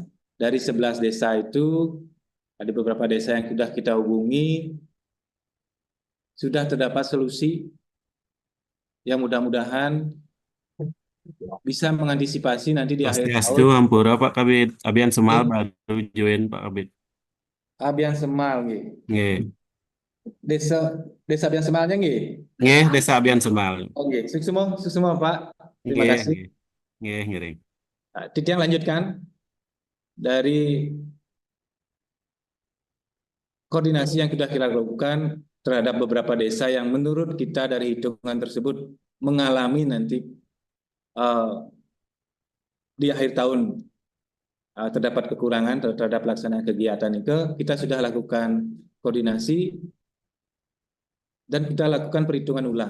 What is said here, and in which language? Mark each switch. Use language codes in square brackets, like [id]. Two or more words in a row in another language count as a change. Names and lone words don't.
[id] Dari 11 desa itu, ada beberapa desa yang sudah kita hubungi, sudah terdapat solusi yang mudah-mudahan bisa mengantisipasi nanti di akhir Swastiastu, tahun. Hampura Pak Kabid. Abian Semal baru join Pak Kabid. Abian Semal, nggih. Nggih. Desa Abian Semalnya, nggih. Nggih, Desa Abian Semal. Oh, nggih. Sukses semua, Pak. Terima Nggih, kasih. [ban] nggih. Nggih, ngiring. [id] Titian lanjutkan dari koordinasi yang sudah kita lakukan terhadap beberapa desa yang menurut kita dari hitungan tersebut mengalami nanti di akhir tahun terdapat kekurangan terhadap pelaksanaan kegiatan itu, kita sudah lakukan koordinasi dan kita lakukan perhitungan ulang.